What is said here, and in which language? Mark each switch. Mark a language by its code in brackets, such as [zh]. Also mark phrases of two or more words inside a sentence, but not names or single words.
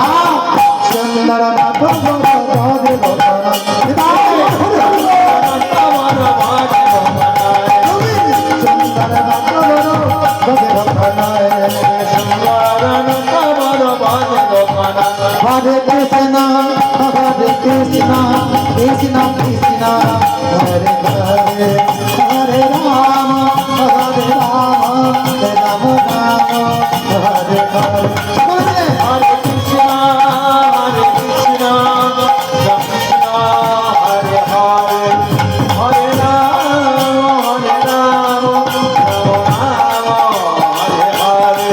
[bn] সুন্দর নাটক ব্রজের কানায় নটবর ব্রজের কানায় তুমি সুন্দর নাটক ব্রজের কানায় সুন্দর নটবর ব্রজের কানায় [sa] Hare Krishna, Krishna Krishna, Hare Hare, Hare Rama, Hare Rama, Rama Rama, Hare Hare. Hare Krishna, Hare Krishna, Krishna Hare Hare, Hare Rama, Rama Hare Hare.